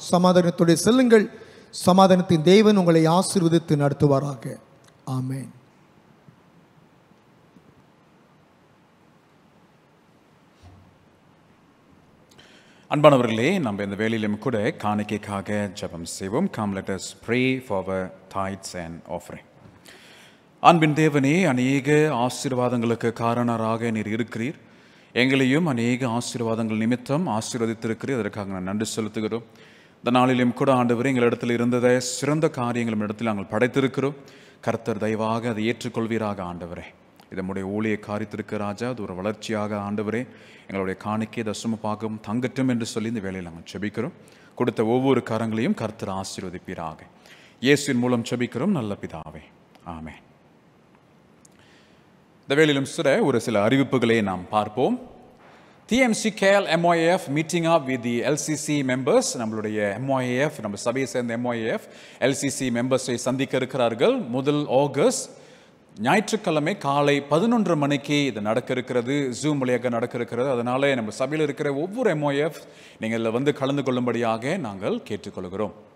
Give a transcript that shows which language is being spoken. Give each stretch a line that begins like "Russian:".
Tamil: சமாதானத்தோடு செல்லுங்கள். சமாதானத்தின் தேவன் உங்களை ஆசீர்வதித்து நடத்துவாராக. ஆமென். அன்பானவர்களே, நம்ம இந்த வேளையிலும் கூட காணிக்கைக்காக ஜெபம் செய்வோம்.
English: Come, let us pray for our tithes and offering.
Tamil: அன்பின் தேவனே, அநேக ஆசீர்வாதங்களுக்கு காரணராக நீர் இருக்கிறீர். எங்களையும் அநேக ஆசீர்வாதங்கள் நிமித்தம் ஆசீர்வதித்திருக்கிறீர். அதற்காக நான் நன்றி செலுத்துகிறோம். இந்த நாளிலும் கூட ஆண்டவரே எங்களிடத்தில் இருந்ததை சிறந்த காரியங்களும் இடத்தில் நாங்கள் படைத்திருக்கிறோம். கர்த்தர் தயவாக அதை ஏற்றுக்கொள்வீராக ஆண்டவரே. இது நம்முடைய ஊழிய காரியத்திற்கு ராஜா, அது ஒரு வளர்ச்சியாக ஆண்டவரே எங்களுடைய காணிக்கை தசம பாகம் தங்கட்டும் என்று சொல்லி இந்த வேலையில் நாங்கள் செபிக்கிறோம். கொடுத்த ஒவ்வொரு கரங்களையும் கர்த்தர் ஆசீர்வதிப்பீராக. இயேசுவின் மூலம் செபிக்கிறோம் நல்ல பிதாவே, ஆமென். இந்த வேளையிலும் ஒரு சில அறிவிப்புகளை நாம் பார்ப்போம்.
English: TMC KL MYF meeting up with the LCC members.
Tamil: நம்மளுடைய MYF, நம்ம சபையை சேர்ந்த MYF LCC மெம்பர்ஸை சந்திக்க இருக்கிறார்கள். 1 ஆகஸ்ட் ஞாயிற்றுக்கிழமை காலை 11:30 மணிக்கு இது நடக்க இருக்கிறது. ஜூம் வழியாக நடக்க இருக்கிறது. அதனால நம்ம சபையில் இருக்கிற ஒவ்வொரு MYF நீங்கள் வந்து கலந்து கொள்ளும்படியாக நாங்கள் கேட்டுக்கொள்கிறோம்.